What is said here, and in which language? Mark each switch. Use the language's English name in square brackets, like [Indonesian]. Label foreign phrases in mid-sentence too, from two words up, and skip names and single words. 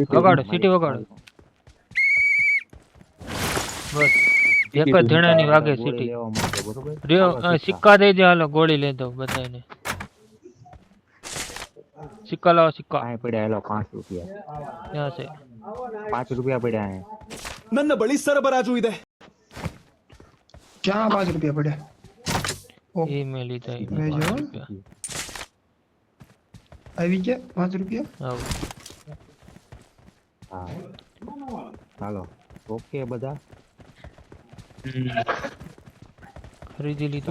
[Gujarati] વગાડો સિટી વગાડો બસ એક જ જણાની વાગે ગોળી સિટી લેવા માટે બરોબર રિયો હાલો સિક્કા. સિક્કા દઈ દે હાલો ગોળી લઈ દો બધાને સિક્કા લાવો સિક્કા પાસે પડ્યા હેલો 5 રૂપિયા ક્યાં છે 5 રૂપિયા પડ્યા અહીં [Kannada] ನನ್ನ ಬಳಿ ಸರಬರಾಜು ಇದೆ [Gujarati] ક્યાં 5 રૂપિયા પડ્યા ઓકે, એ મેં લીધા એ લઈ જાઓ. આવી ગયા 5 રૂપિયા આવું હા હાલો ઓકે બધા ખરીદી લીધું